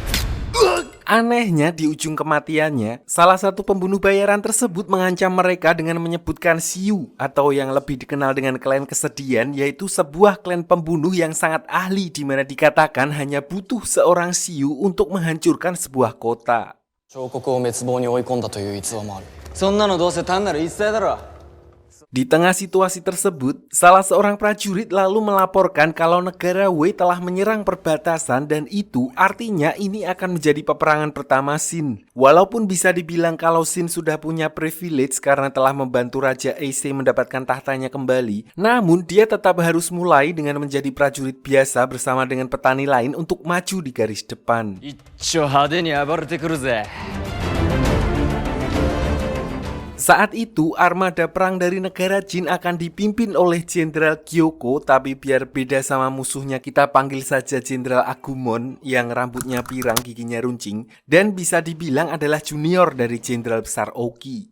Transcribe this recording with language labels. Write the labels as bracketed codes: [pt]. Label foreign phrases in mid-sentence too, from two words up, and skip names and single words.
[id] Anehnya, di ujung kematiannya, salah satu pembunuh bayaran tersebut mengancam mereka dengan menyebutkan Xiu, atau yang lebih dikenal dengan klan kesedihan, yaitu sebuah klan pembunuh yang sangat ahli, di mana dikatakan hanya butuh seorang Xiu untuk menghancurkan sebuah kota. [ja] 小国を滅亡に追い込んだという逸話もある。そんなのどうせ単なる言い伝えだろ。 [id] Di tengah situasi tersebut, salah seorang prajurit lalu melaporkan kalau negara Wei telah menyerang perbatasan dan itu artinya ini akan menjadi peperangan pertama Shin. Walaupun bisa dibilang kalau Shin sudah punya privilege karena telah membantu Raja Eise mendapatkan tahtanya kembali, namun dia tetap harus mulai dengan menjadi prajurit biasa bersama dengan petani lain untuk maju di garis depan. [ja] 一丁派手に暴れてくるぜ。 [id] Saat itu, armada perang dari negara Jin akan dipimpin oleh Jenderal Gyoko, tapi biar beda sama musuhnya kita panggil saja Jenderal Agumon yang rambutnya pirang, giginya runcing, dan bisa dibilang adalah junior dari Jenderal Besar Oki.